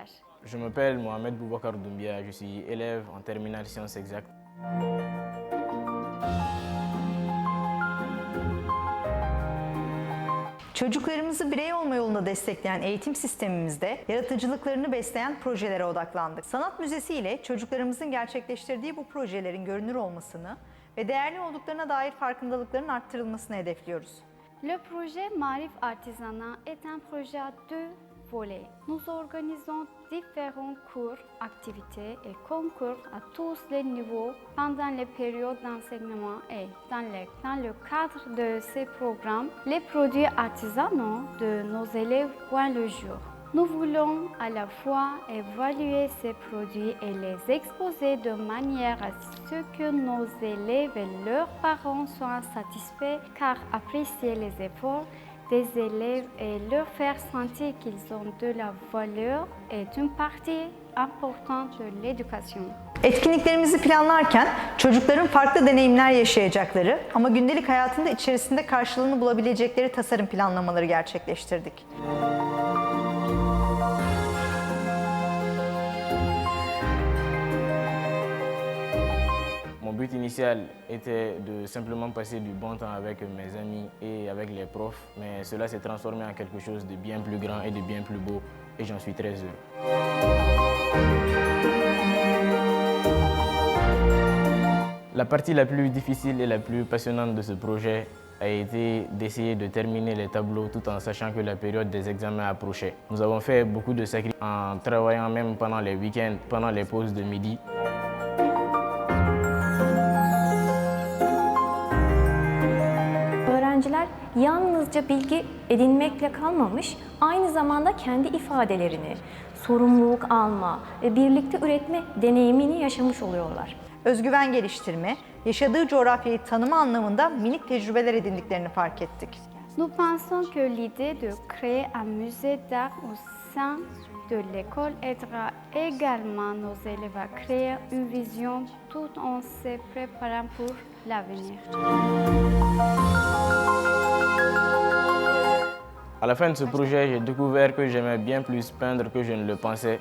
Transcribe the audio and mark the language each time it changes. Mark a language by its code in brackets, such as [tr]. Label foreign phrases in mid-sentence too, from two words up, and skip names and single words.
[fr] Je m'appelle Mohamed Boubacar, je suis élève en terminale sciences exactes. [tr] Çocuklarımızı birey olma yolunda destekleyen eğitim sistemimizde yaratıcılıklarını besleyen projelere odaklandık. Sanat Müzesi ile çocuklarımızın gerçekleştirdiği bu projelerin görünür olmasını ve değerli olduklarına dair farkındalıkların arttırılmasını hedefliyoruz. [fr] Le projet Maarif Artisanat est un projet à 2 volets. Nous organisons différents cours, activités et concours à tous les niveaux pendant les périodes d'enseignement et dans le cadre de ces programmes, les produits artisanaux de nos élèves voient le jour. Nous voulons à la fois évaluer ces produits et les exposer de manière à ce que nos élèves et leurs parents soient satisfaits, car apprécier les efforts des élèves et leur faire sentir qu'ils ont de la valeur est une partie importante de l'éducation. [tr] Etkinliklerimizi planlarken çocukların farklı deneyimler yaşayacakları ama gündelik hayatında içerisinde karşılığını bulabilecekleri tasarım planlamaları gerçekleştirdik. [fr] Mon but initial était de simplement passer du bon temps avec mes amis et avec les profs, mais cela s'est transformé en quelque chose de bien plus grand et de bien plus beau, et j'en suis très heureux. La partie la plus difficile et la plus passionnante de ce projet a été d'essayer de terminer les tableaux tout en sachant que la période des examens approchait. Nous avons fait beaucoup de sacrifices en travaillant même pendant les week-ends, pendant les pauses de midi. [tr] Öğrenciler yalnızca bilgi edinmekle kalmamış, aynı zamanda kendi ifadelerini, sorumluluk alma ve birlikte üretme deneyimini yaşamış oluyorlar. Özgüven geliştirme, yaşadığı coğrafyayı tanıma anlamında minik tecrübeler edindiklerini fark ettik. [fr] Nous pensons que l'idée de créer un musée d'art au sein de l'école aidera également nos élèves à créer une vision tout en se préparant pour l'avenir. À la fin de ce projet, j'ai découvert que j'aimais bien plus peindre que je ne le pensais.